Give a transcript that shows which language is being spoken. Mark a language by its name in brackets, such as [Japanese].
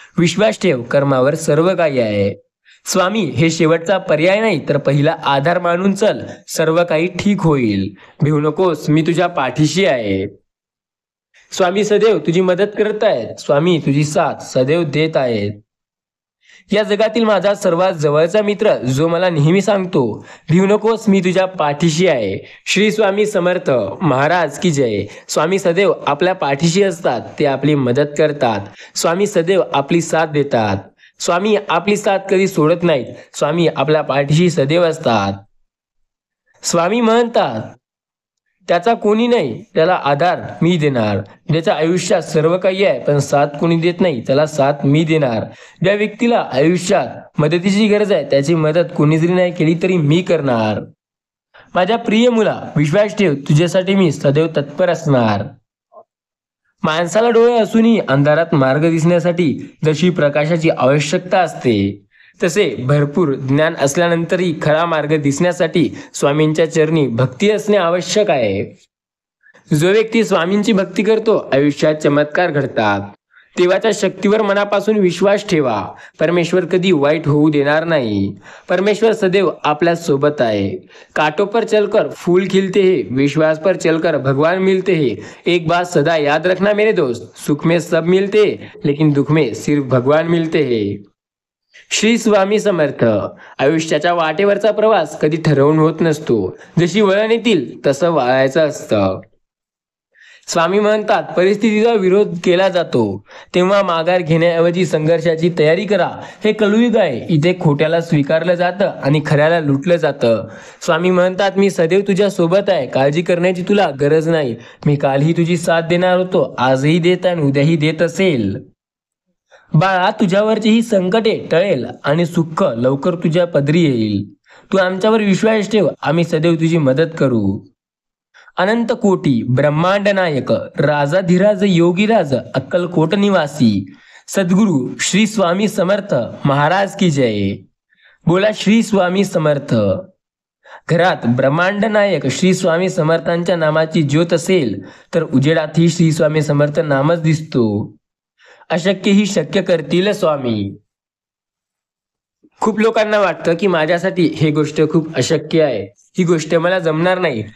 [Marathi] विश्वास ठेव, कर्मावर सर्व काही आहे. स्वामी हे शेवटचा पर्याय नाही तर पहिला आधार मानून चल, सर्व काही ठीक होईल. भिवू नकोस, मी तुझ्या पाठीशी आहे. स्वामी सदैव तुझी मदत करत आहेत. स्वामी तुझी साथ सदैव देत आहेत. या जगातील माझा सर्वात जवळचा मित्र जो मला नेहमी सांगतो, भिवू नकोस, मी तुझ्या पाठीशी आहे. श्री स्वामी समर्थ महाराज की जय. स्वामी सदैव आपल्या पाठीशी असतात. ते आपली मदत करतात. स्वामी सदैव आपली साथ देतात. स्वामी आपली साथ कधी सोडत नाहीत. स्वामी आपल्या पाठीशी सदैव असतात. स्वामी म्हणतात, त्याचा कोणी नाही, त्याला आधार मी देणार. ज्याच्या आयुष्यात सर्व काही आहे पण साथ कोणी देत नाही, त्याला साथ मी देणार. ज्या व्यक्तीला आयुष्यात मदतीची गरज आहे, त्याची मदत कोणी जरी नाही केली तरी मी करणार. माझ्या प्रिय मुला, विश्वास ठेव, तुझ्यासाठी मी सदैव तत्पर असणार. माणसाला डोळे असूनही अंधारात मार्ग दिसण्यासाठी जशी प्रकाशाची आवश्यकता असते, तसे भरपूर ज्ञान असल्यानंतरही खरा मार्ग दिसण्यासाठी स्वामींच्या चरणी भक्ती असणे आवश्यक आहे. जो व्यक्ती स्वामींची भक्ती करतो, आयुष्यात चमत्कार घडतात. देवाच्या शक्तीवर मनापासून विश्वास ठेवा. परमेश्वर कधी वाईट होऊ देणार नाही. परमेश्वर सदैव आपल्या सोबत आहे. [Hindi] कांटों पर चलकर फूल खिलते हैं, विश्वास पर चलकर भगवान मिलते हैं. एक बात सदा याद रखना मेरे दोस्त, सुख में सब मिलते लेकिन दुख में सिर्फ भगवान मिलते हैं. [Marathi] श्री स्वामी समर्थ. आयुष्याच्या वाटेवरचा प्रवास कधी ठरवून होत नसतो. जशी वळण येतील तसं वाळायचं असतं. स्वामी म्हणतात, परिस्थितीचा विरोध केला जातो तेव्हा माघार घेण्याऐवजी संघर्षाची तयारी करा. हे कलयुग आहे. इथे खोट्याला स्वीकारलं जातं आणि खऱ्याला लुटलं जातं. स्वामी म्हणतात, मी सदैव तुझ्या सोबत आहे. काळजी करण्याची तुला गरज नाही. मी कालही तुझी साथ देणार होतो, आजही देत आणि उद्याही देत असेल. बाळा, तुझ्यावरची ही संकटे टळेल आणि सुख लवकर तुझ्या पदरी येईल. तू आमच्यावर विश्वास ठेव, आम्ही सदैव तुझी मदत करू. अनंत कोटी ब्रह्मांड नायक राजाधिराज योगीराज अक्कलकोट निवासी सद्गुरु श्री स्वामी समर्थ महाराज की जय. बोला श्री स्वामी समर्थ. घरात ब्रह्मांड नायक श्री स्वामी समर्थांच्या नामाची ज्योत असेल तर उजेडातही श्री स्वामी समर्थ नामच दिसतो. अशक्य ही शक्य करतील स्वामी. खूप लोकांना वाटतं की माझ्यासाठी हे गोष्ट खूप अशक्य आहे, ही गोष्ट मला जमणार नाही.